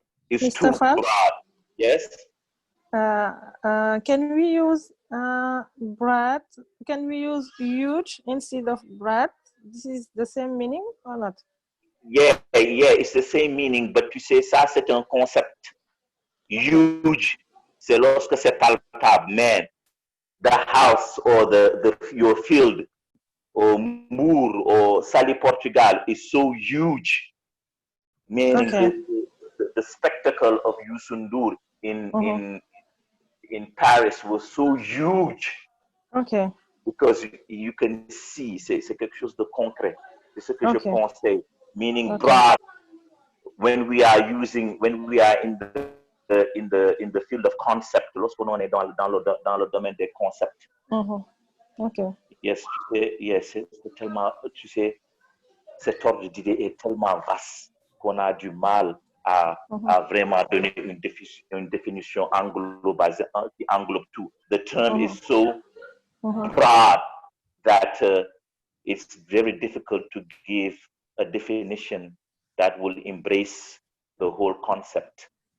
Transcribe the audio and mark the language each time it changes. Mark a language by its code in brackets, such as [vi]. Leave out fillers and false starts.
[en] It's Mr. too broad. Yes? Can we use broad? Can we use huge instead of broad? This is the same meaning or not? Yeah, it's the same meaning, but [fr] tu sais, ça c'est un concept. Huge, c'est lorsque c'est palpable, man. [en] The house or your field or Moor or Sally Portugal is so huge, meaning the spectacle of Youssou in Paris was so huge. Okay. Because you can see, [fr] c'est quelque chose de concret. C'est ce que je conseille. [en] Meaning broad. When we are in the field of concept, [fr] lorsqu'on est dans le domaine des concepts. [en] Okay. [fr] Yes, c'est tellement, tu sais, cet ordre d'idée est tellement vaste qu'on a du mal à vraiment donner une définition qui englobe tout. [en] The term is so broad that it's very difficult to give a definition that will embrace the whole concept.